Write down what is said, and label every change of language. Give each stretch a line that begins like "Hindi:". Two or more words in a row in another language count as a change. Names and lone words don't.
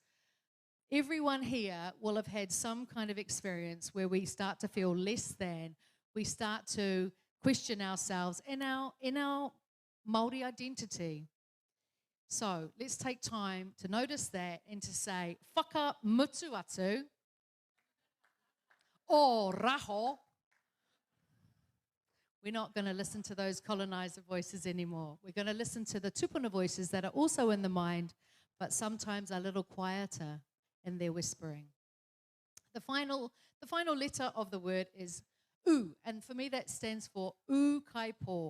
English: Everyone here will have had some kind of experience where we start to feel less than, we start to question ourselves in our Māori identity. So let's take time to notice that and to say,
Māori: whaka mutu atu, o raho.
English: We're not going to listen to those colonizer voices anymore. We're going to listen to the tupuna voices that are also in the mind, but sometimes a little quieter in their whispering. The final letter of the word is u, and for me that stands for
Māori: u kai po.